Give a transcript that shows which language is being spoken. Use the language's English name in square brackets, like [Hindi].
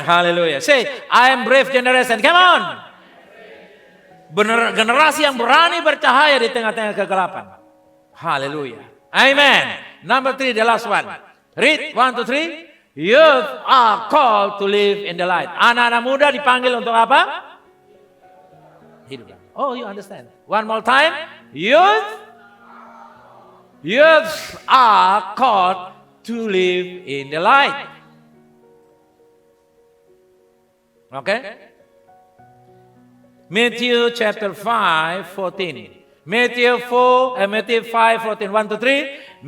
[English] Hallelujah. Say, I am brave generation. Come on. [Indonesian] Generasi yang berani bercahaya di tengah-tengah kegelapan. Hallelujah. Amen. [English] Number 3, the last one. Read 1, 2, 3. Youth are called to live in the light. [Indonesian] Anak-anak muda dipanggil untuk apa? [English] Hidup. Oh, you understand. One more time. Youth are called to live in the light. Okay? Matthew chapter 5:14. Matthew 5:14. 1, 2, 3.